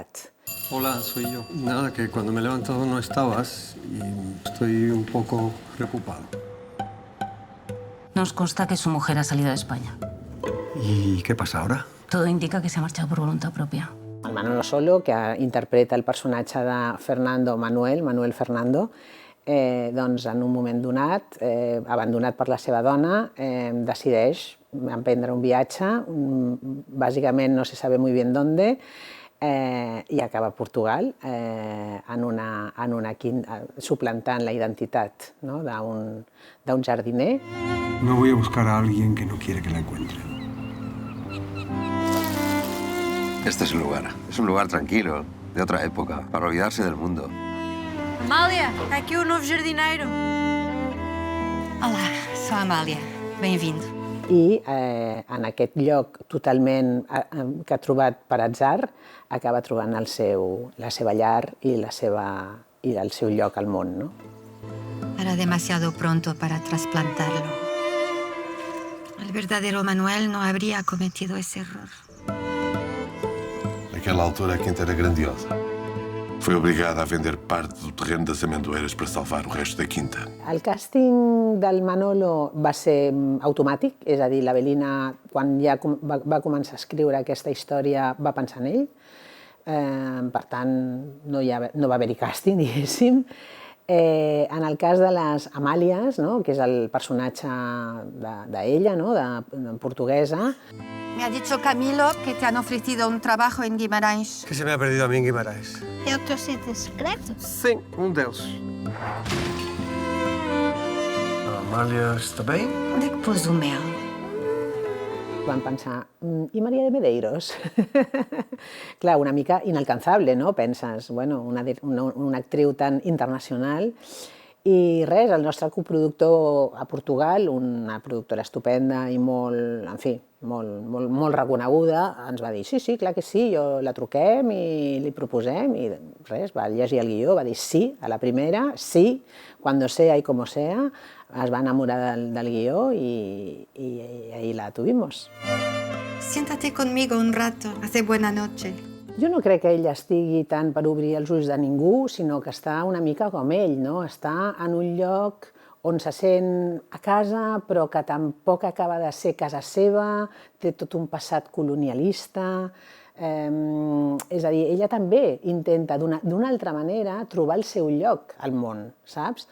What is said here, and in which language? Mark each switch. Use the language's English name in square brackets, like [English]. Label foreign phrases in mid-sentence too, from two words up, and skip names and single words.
[Spanish] Hola, soy yo. Nada, que cuando me he levantado no estabas y estoy un poco preocupado. Nos consta que su mujer ha salido de España. ¿Y qué pasa ahora? Todo indica que se ha marchado por voluntad propia. [Catalan] El Manolo Solo, que interpreta el personatge de Fernando Manuel Fernando, doncs en un moment donat, abandonat per la seva dona, decideix emprendre un viatge, bàsicament [Spanish] no se sabe muy bien dónde, [Catalan] i acaba a Portugal en una quinta, suplantant la identitat, no? d'un jardiner. [Spanish] No voy a buscar a alguien que no quiere que la encuentre. Este es un lugar tranquilo, de otra época, para olvidarse del mundo. [Portuguese] Amália, aqui o novo jardineiro. Olá, sou a Amália. Bem-vindo. [Catalan] I en aquest lloc totalment que ha trobat per atzar, acaba trobant la seva llar i el seu lloc al món, no? [Spanish] Era demasiado pronto para trasplantarlo. El verdadero Manuel no habría cometido ese error. [Portuguese] Naquela altura, a quinta era grandiosa. Foi obrigada a vender parte do terreno das amendoeiras para salvar o resto da quinta. [Catalan] El càsting del Manolo va ser automàtic, és a dir, l'Avelina, quan ja va començar a escriure aquesta història, va pensar en ell. Per tant, no va haver-hi càsting, diguéssim. En el cas de les Amàlies, no? Que és el personatge d'ella, no? de portuguesa. [Spanish] Me ha dicho Camilo que te han ofrecido un trabajo en Guimarães. Que se me ha perdido a mí en Guimarães. [Portuguese] É o teu sítio secreto? Sim, deles. A Amália está bem? Onde é que pôs o mel? [Catalan] Van pensar, i Maria de Medeiros? Clar, una mica inalcanzable, no? Penses, bueno, una actriu tan internacional. I res, el nostre coproductor a Portugal, una productora estupenda i molt, en fi, molt reconeguda, ens va dir, sí, clar que sí, la truquem i li proposem, i res, va llegir el guió, va dir sí, a la primera, sí, [Spanish] cuando sea y como sea, [Catalan] es va enamorar del guió [Spanish] y ahí la tuvimos. Siéntate conmigo un rato, hace buena noche. [Catalan] Jo no crec que ella estigui tant per obrir els ulls de ningú, sinó que està una mica com ell, no? Està en un lloc on se sent a casa, però que tampoc acaba de ser casa seva, té tot un passat colonialista. És a dir, ella també intenta d'una altra manera trobar el seu lloc al món, saps?